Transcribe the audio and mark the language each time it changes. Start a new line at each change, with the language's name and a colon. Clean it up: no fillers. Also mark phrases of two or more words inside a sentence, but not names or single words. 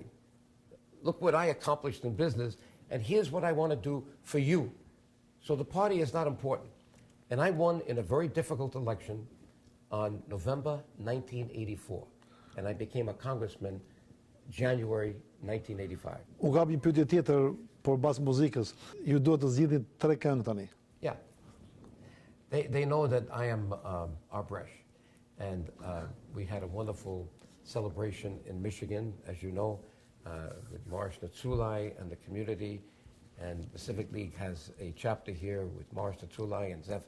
English: Look what I accomplished in business, and here's what I want to do for you. So the party is not important. And I won in a very difficult election on November 1984. And I became a congressman January 1985.
Albanian: U ka një pyetje tjetër por bas muzikës. Ju duhet të zgjidhni 3 këngë tani.
English: Yeah. They know that I am Arbresh. And we had a wonderful celebration in Michigan, as you know, with Morris Natsulai and the community. And the Civic League has a chapter here with Morris Natsulai and Zeph.